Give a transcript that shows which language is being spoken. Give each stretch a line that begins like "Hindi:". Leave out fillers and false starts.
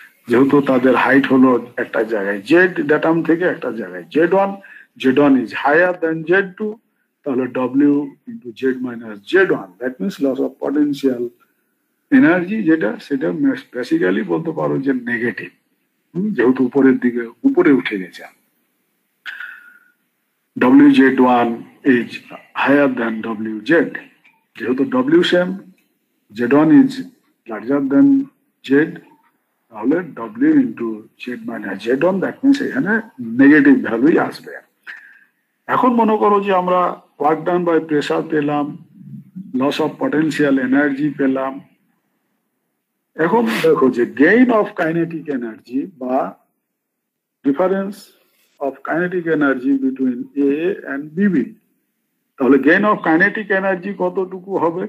Bangla: যেহেতু তাদের হাইট হলো একটা জায়গায় জেড ড্যাটাম থেকে একটা জায়গায়
English: Z one is higher than Z two,
Bangla: তাহলে W into Z minus Z one,
English: that means loss of potential energy,
Bangla: যেটা সেটা বেসিক্যালি বলতে পারো যে নেগেটিভ, যেহেতু উপরের দিকে উপরে উঠে গেছে।
English: WZ1 is higher than WZ,
Bangla: যেহেতু W same,
English: Z1 is larger than Z,
Bangla: তাহলে
English: W into Z minus Z1, that means
Bangla: এখানে নেগেটিভ ভ্যালুই আসবে। এখন মনে করো যে আমরা ওয়ার্ক ডান বাই প্রেসার পেলাম, লস অফ পটেনশিয়াল এনার্জি পেলাম। এখন দেখো যে গেইন অফ কাইনেটিক এনার্জি বা difference
English: of kinetic energy between A and BB,
Bangla: তাহলে গেইন অফ কাইনেটিক এনার্জি কতটুকু হবে?